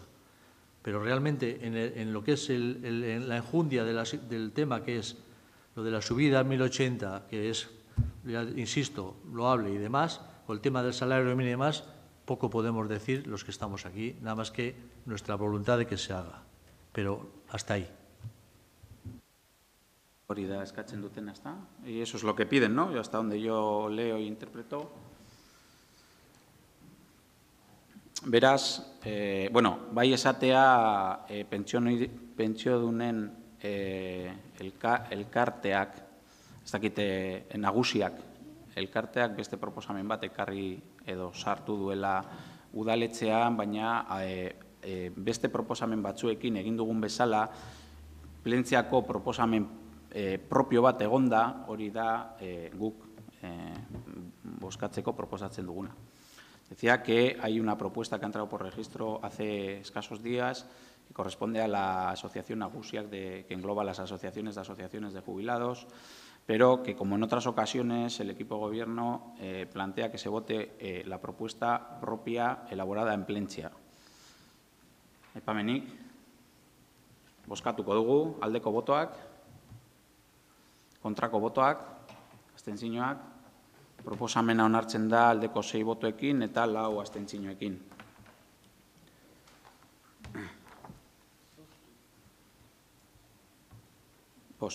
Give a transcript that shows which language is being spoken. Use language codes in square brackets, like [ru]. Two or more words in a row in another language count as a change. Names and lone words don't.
[es] Pero realmente en lo que es la enjundia del tema, que es lo de la subida a 1.080, que es, ya insisto, loable y demás, o el tema del salario mínimo y demás, poco podemos decir los que estamos aquí, nada más que nuestra voluntad de que se haga. Pero hasta ahí. Y eso es lo que piden, ¿no? Y hasta donde yo leo e interpreto. [eu] Beraz, bueno, bai esatea pentsiodunen elkarteak, ez dakite nagusiak, elkarteak beste proposamen bat ekarri edo sartu duela udaletxean, baina beste proposamen batzuekin egin dugun bezala, Plentziako proposamen propio bat egonda, hori da guk bozkatzeko proposatzen duguna. [es] Decía que hay una propuesta que ha entrado por registro hace escasos días que corresponde a la asociación Nagusiak, que engloba las asociaciones de jubilados, pero que, como en otras ocasiones, el equipo de gobierno plantea que se vote la propuesta propia elaborada en Plentzia. [eu] Aipamenik, bozkatuko dugu, aldeko botoak, kontrako botoak, abstentzioak, Proposamena onartzen da aldeko 6 botoekin eta 4 abstentzioekin. Bost.